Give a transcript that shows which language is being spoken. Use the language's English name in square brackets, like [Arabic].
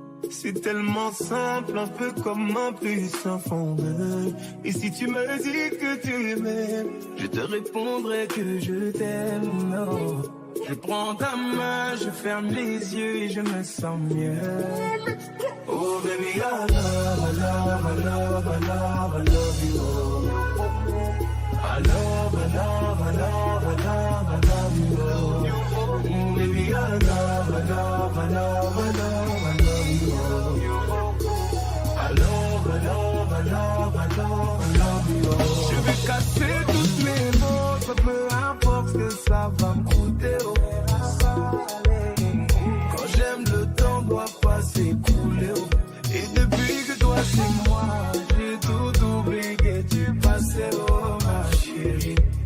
[French] C'est tellement simple, un peu comme un puissant fondeur. Et si tu me dis que tu m'aimes, je te répondrai que je t'aime. Non. Je prends ta main, je ferme les yeux et je me sens mieux. [English] Oh baby, I love, I love, I love, I love, I love you. I love, I love, I love, I love, I love you. Oh baby, I love, I love, I love, I love, I love you. I love, I love, I love, I love, I love you. [French] Je vais casser toutes mes mots, peu importe ce que ça va me coûter. Quand j'aime, le temps doit pas s'écouler. Et depuis que toi c'est moi, j'ai tout oublié, tu passais, oh ma chérie.